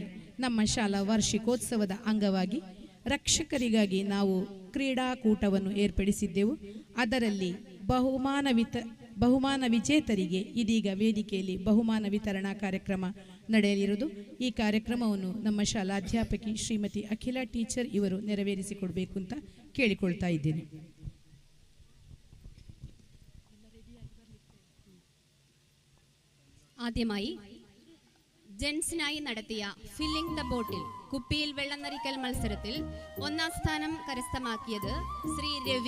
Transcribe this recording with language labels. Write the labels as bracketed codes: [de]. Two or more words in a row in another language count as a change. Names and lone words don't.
[kn] ನಮ್ಮ ಶಾಲಾ ವಾರ್ಷಿಕೋತ್ಸವದ ಅಂಗವಾಗಿ ರಕ್ಷಕರಿಗಾಗಿ ನಾವು ಕ್ರೀಡಾಕೂಟವನ್ನು ಏರ್ಪಡಿಸಿದ್ದೆವು. ಅದರಲ್ಲಿ ಬಹುಮಾನ ವಿಜೇತರಿಗೆ ಇದೀಗ ವೇದಿಕೆಯಲ್ಲಿ ಬಹುಮಾನ ವಿತರಣಾ ಕಾರ್ಯಕ್ರಮ ನಡೆಯಲಿರುವುದು. ಈ ಕಾರ್ಯಕ್ರಮವನ್ನು ನಮ್ಮ ಶಾಲಾ ಅಧ್ಯಾಪಕಿ ಶ್ರೀಮತಿ ಅಖಿಲ ಟೀಚರ್ ಇವರು ನೆರವೇರಿಸಿಕೊಡ್ಬೇಕು ಅಂತ ಕೇಳಿಕೊಳ್ತಾ ಇದ್ದೇನೆ. [ml] ആദ്യമായി ജെൻസിനായി നടത്തിയ [en] filling the bottle [ml] കുപ്പിയിൽ വെള്ളം നിറയ്ക്കൽ മത്സരത്തിൽ 1ാം സ്ഥാനം കരസ്ഥമാക്കിയത് ശ്രീ രവി.